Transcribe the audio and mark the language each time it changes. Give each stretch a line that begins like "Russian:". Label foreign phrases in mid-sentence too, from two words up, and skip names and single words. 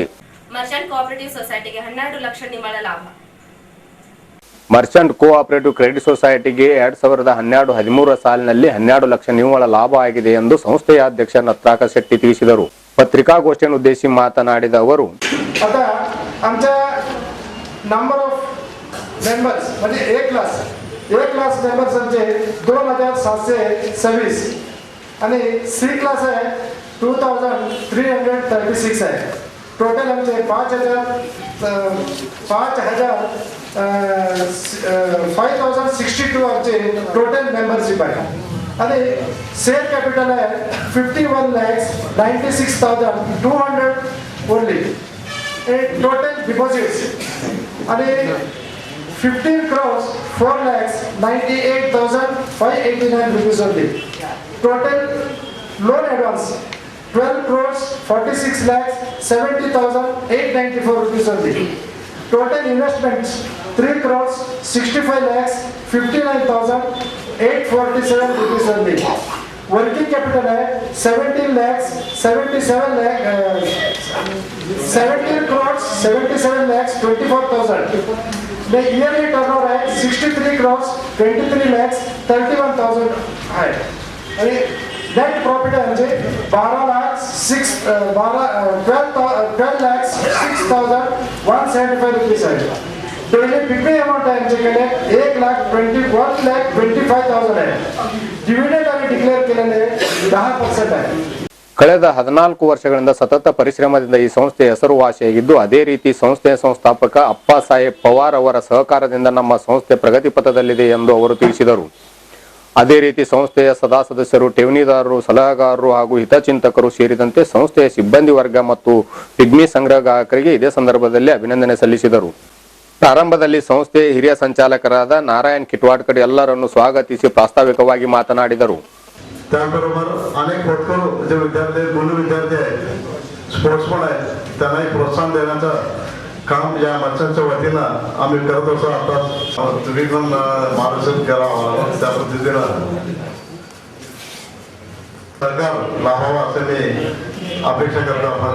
Kannada: ಮರ್ಚೆಂಟ್ ಕೋಆಪರೇಟಿವ್ ಸೊಸೈಟಿಗೆ 12 ಲಕ್ಷ ನಿವ್ವಳ ಲಾಭ. ಮರ್ಚೆಂಟ್ ಕೋಆಪರೇಟಿವ್ ಕ್ರೆಡಿಟ್ ಸೊಸೈಟಿಗೆ 2012-13 ಸಾಲಿನಲ್ಲಿ 12 ಲಕ್ಷ ನಿವ್ವಳ ಲಾಭ ಆಗಿದೆ ಎಂದು ಸಂಸ್ಥೆಯ ಅಧ್ಯಕ್ಷ ನತ್ರಾಕ ಶೆಟ್ಟಿ ತಿಳಿಸಿದರು. पत्रिकागोष्ठीಯನ್ನು ಉದ್ದೇಶಿಸಿ ಮಾತನಾಡಿದ ಅವರು,
Marathi: आता आमच्या
English: number of members
Marathi: म्हणजे
English: A class members
Marathi: आमचे 2726 आणि
English: C class
Marathi: आहे 2336 आहे. टोटल आमचे 5062 आमचे
English: total membership
Marathi: आहे. आणि
English: share capital
Marathi: आहे 51,96,200 ओनली.
English: Total deposits आणि 15 crores 4,98,589 rupees only. Total loan advance 12 crores 46,70,894 rupees only. Total investments 3 crores 65,59,847 rupees only. Working capital है 17 crores 77,24,000. The yearly turnover है 63 crores 23,31,000 है.
Marathi: आणि
English: net profit
Marathi: है म्हणजे 12,06,175 rupees है.
English: daily PP amount
Marathi: है आमच्याकडे 1,25,000 आहे. डिव्हिडंड आम्ही डिक्लेअर केलेले 10% आहे.
Kannada: ಕಳೆದ 14 ವರ್ಷಗಳಿಂದ ಸತತ ಪರಿಶ್ರಮದಿಂದ ಈ ಸಂಸ್ಥೆ ಹೆಸರುವಾಸಿಯಾಗಿದ್ದು, ಅದೇ ರೀತಿ ಸಂಸ್ಥೆಯ ಸಂಸ್ಥಾಪಕ ಅಪ್ಪ ಸಾಹೇಬ್ ಪವಾರ್ ಅವರ ಸಹಕಾರದಿಂದ ನಮ್ಮ ಸಂಸ್ಥೆ ಪ್ರಗತಿ ಪಥದಲ್ಲಿದೆ ಎಂದು ಅವರು ತಿಳಿಸಿದರು. ಅದೇ ರೀತಿ ಸಂಸ್ಥೆಯ ಸದಾ ಸದಸ್ಯರು, ಠೇವಣಿದಾರರು, ಸಲಹೆಗಾರರು ಹಾಗೂ ಹಿತಚಿಂತಕರು ಸೇರಿದಂತೆ ಸಂಸ್ಥೆಯ ಸಿಬ್ಬಂದಿ ವರ್ಗ ಮತ್ತು ಪಿಗ್ಮಿ ಸಂಗ್ರಹಗಾರರಿಗೆ ಇದೇ ಸಂದರ್ಭದಲ್ಲಿ ಅಭಿನಂದನೆ ಸಲ್ಲಿಸಿದರು. ಪ್ರಾರಂಭದಲ್ಲಿ ಸಂಸ್ಥೆಯ ಹಿರಿಯ ಸಂಚಾಲಕರಾದ ನಾರಾಯಣ್ ಕಿಟ್ವಾಡ್ಕರ್ ಎಲ್ಲರನ್ನು ಸ್ವಾಗತಿಸಿ ಪ್ರಾಸ್ತಾವಿಕವಾಗಿ ಮಾತನಾಡಿದರು.
Marathi: त्याबरोबर अनेक होतकरू जे विद्यार्थी मुलं विद्यार्थी आहेत, स्पोर्ट्समन आहेत, त्यांनाही प्रोत्साहन देण्याचं काम या मर्चंटच्या वतीनं आम्ही करत असतो. आता तुम्ही पण मार्गदर्शन करावं त्या पद्धतीनं सरकार लाभावं असं मी अपेक्षा करतो.